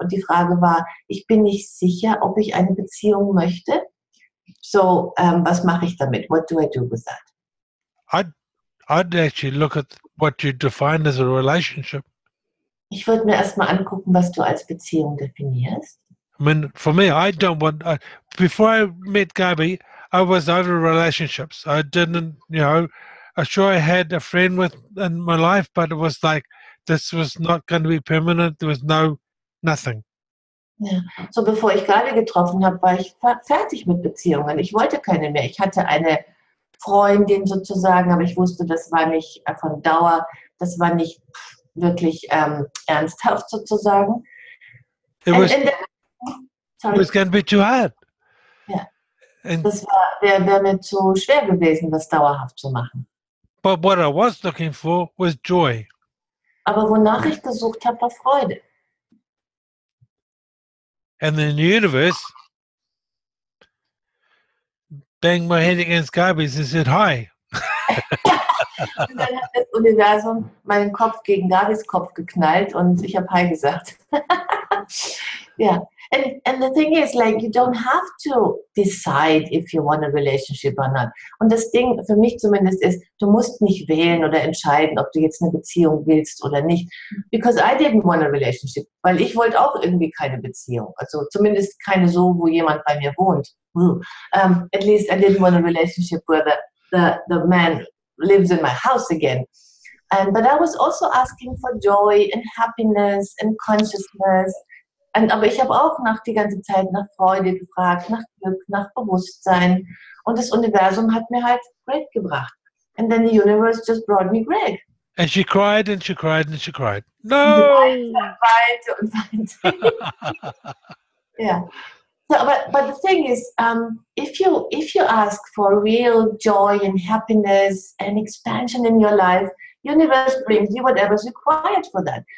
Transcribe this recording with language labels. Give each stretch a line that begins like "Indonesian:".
German: Und die Frage war, ich bin nicht sicher, ob ich eine Beziehung möchte. So, was mache ich damit?
English: What do I do with that? I'd actually look at what you define as a relationship.
German: Ich würde mir erstmal angucken, was du als Beziehung definierst.
English: I mean, for me, I don't want. Before I met Gabi, I was over relationships. I didn't, sure I had a friend in my life, but it was like this was not going to be permanent. There was nothing.
German: Ja. So, bevor ich Gabi getroffen habe, war ich fertig mit Beziehungen. Ich wollte keine mehr. Ich hatte eine Freundin sozusagen, aber ich wusste, das war nicht von Dauer, das war nicht wirklich ernsthaft sozusagen.
English: It was, And then, it was going to be too hard.
German: Ja.
English: And,
German: Das wäre mir zu schwer gewesen, das dauerhaft zu machen.
English: but what I was looking for was joy.
German: Aber wonach ich gesucht habe, war Freude.
English: And then the universe banged my head against Gabi's and said, hi.
German: Und dann hat das Universum meinen Kopf gegen Gabis Kopf geknallt und ich habe Hi gesagt. Ja.
English: And the thing is, like, you don't have to decide if you want a relationship or not.
German: Und das Ding für mich zumindest ist, du musst nicht wählen oder entscheiden, ob du jetzt eine Beziehung willst oder nicht.
English: Because I didn't want a relationship.
German: Weil ich wollte auch irgendwie keine Beziehung. Also zumindest keine so, wo jemand bei mir wohnt.
English: At least I didn't want a relationship where the man lives in my house again. But I was also asking for joy and happiness and consciousness.
German: Aber ich habe auch die ganze Zeit nach Freude gefragt, nach Glück, nach Bewusstsein. Und das Universum hat mir halt Greg gebracht.
English: And then the universe just brought me Greg. And she cried and she cried and she cried. No!
German: Weinte und weinte. Yeah.
English: So, but the thing is, if you ask for real joy and happiness and expansion in your life, universe brings you whatever's required for that.